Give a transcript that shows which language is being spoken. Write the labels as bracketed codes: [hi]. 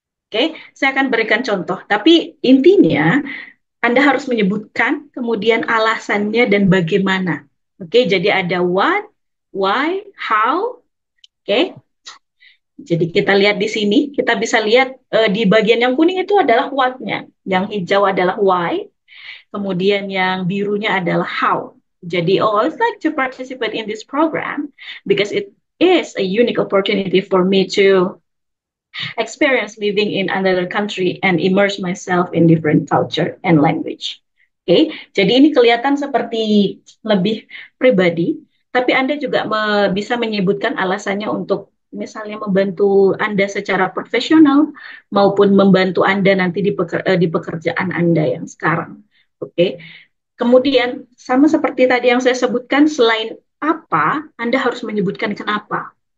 [id] Oke, saya akan berikan contoh. Tapi intinya Anda harus menyebutkan kemudian alasannya dan bagaimana. Oke, jadi ada what, why, how. Oke. Jadi kita lihat di sini, kita bisa lihat di bagian yang kuning itu adalah what-nya, yang hijau adalah why, kemudian yang birunya adalah how. [en] Jadi, I'd like to participate in this program because it is a unique opportunity for me to experience living in another country and immerse myself in different culture and language. [id] Oke, jadi ini kelihatan seperti lebih pribadi, tapi Anda juga bisa menyebutkan alasannya untuk misalnya membantu Anda secara profesional maupun membantu Anda nanti di pekerjaan Anda yang sekarang. Oke, kemudian sama seperti tadi yang saya sebutkan, selain apa, Anda harus menyebutkan kenapa.